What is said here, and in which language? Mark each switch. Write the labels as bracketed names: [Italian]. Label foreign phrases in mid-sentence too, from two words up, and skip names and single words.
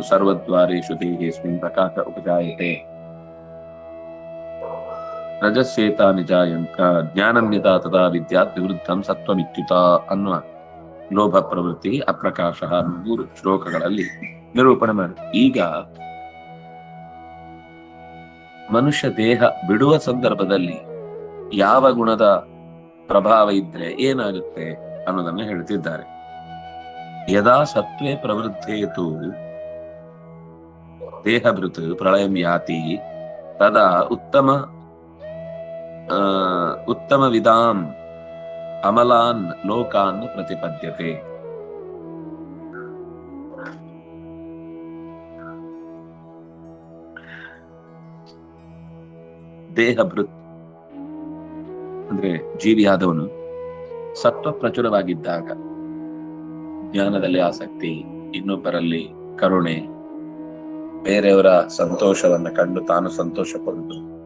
[Sanskrit] ಸರ್ವದ್ವಾರೇಷು ದೇಹೇಸ್ಮಿನ್ ಪ್ರಕಾಶ ಉಪಜಾಯತೆ, ರಜಸ್ಸೇತಾನಿ ಜಾಯಂತ, ಜ್ಞಾನನ್ಯತಾ ತದಾ ವಿದ್ಯಾತ್ ವಿವೃದ್ಧಂ ಸತ್ವಮಿತ್ಯುತ [Kannada] ಅನ್ನುವ ಲೋಭ ಪ್ರವೃತ್ತಿ ಅಪ್ರಕಾಶ 3 ಶ್ಲೋಕಗಳಲ್ಲಿ ನಿರೂಪಣೆ ಮಾಡಿ. ಈಗ ಮನುಷ್ಯ ದೇಹ ಬಿಡುವ ಸಂದರ್ಭದಲ್ಲಿ ಯಾವ ಗುಣದ ಪ್ರಭಾವ ಇದ್ರೆ ಏನಾಗುತ್ತೆ ಅನ್ನೋದನ್ನ ಹೇಳ್ತಿದ್ದಾರೆ. [Sanskrit] ಯದಾ ಸತ್ವೇ ಪ್ರವೃದ್ಧೇತು ದೇಹಭೃತ್ ಪ್ರಳಯಂ ಯಾತಿ ತದಾ ಉತ್ತಮ ವಿಧಾಂ ಅಮಲಾನ್ ಲೋಕಾನ್ ಪ್ರತಿಪದ್ಯತೆ. [Kannada] ದೇಹಭೃತ್ ಅಂದ್ರೆ ಜೀವಿಯಾದವನು ಸತ್ವ ಪ್ರಚುರವಾಗಿದ್ದಾಗ, ಜ್ಞಾನದಲ್ಲಿ ಆಸಕ್ತಿ, ಇನ್ನೊಬ್ಬರಲ್ಲಿ ಕರುಣೆ, ಬೇರೆಯವರ ಸಂತೋಷವನ್ನ ಕಂಡು ತಾನು ಸಂತೋಷ ಪಡುವುದು,